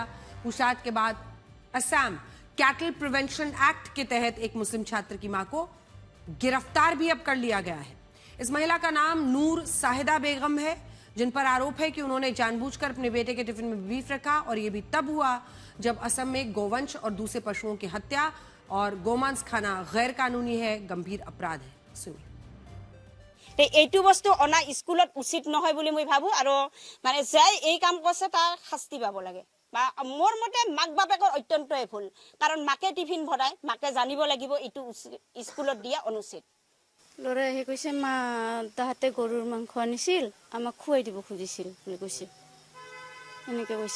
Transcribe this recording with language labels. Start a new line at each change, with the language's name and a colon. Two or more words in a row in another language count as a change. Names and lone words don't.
Hindi: पूछताछ के बाद असम कैटल प्रिवेंशन एक्ट के तहत एक मुस्लिम छात्र की मां को गिरफ्तार भी अब कर लिया गया है। इस महिला का नाम नूर साहिदा बेगम है, जिन पर आरोप है कि उन्होंने जानबूझकर अपने बेटे के टिफिन में बीफ रखा और यह भी तब हुआ जब असम में गोवंश और दूसरे पशुओं की हत्या और गोमांस खाना गैर कानूनी है, गंभीर अपराध है। सुनिए।
Assamese: এইটো বস্তু অনা স্কুলত উচিত নহয় বুলি মই ভাবো আৰু মানে যাই এই কাম কৰিছে তাৰ শাস্তি পাব লাগে বা মোৰ মতে মাক বাপেকৰ অত্যন্তই ভুল, কাৰণ মাকে টিফিন ভৰাই মাকে জানিব লাগিব এইটো স্কুলত দিয়া অনুচিত। ল'ৰাই আহি কৈছে মা তাহাঁতে গৰুৰ মাংস আনিছিল, আমাক খুৱাই দিব খুজিছিল বুলি কৈছে, এনেকৈ কৈছে।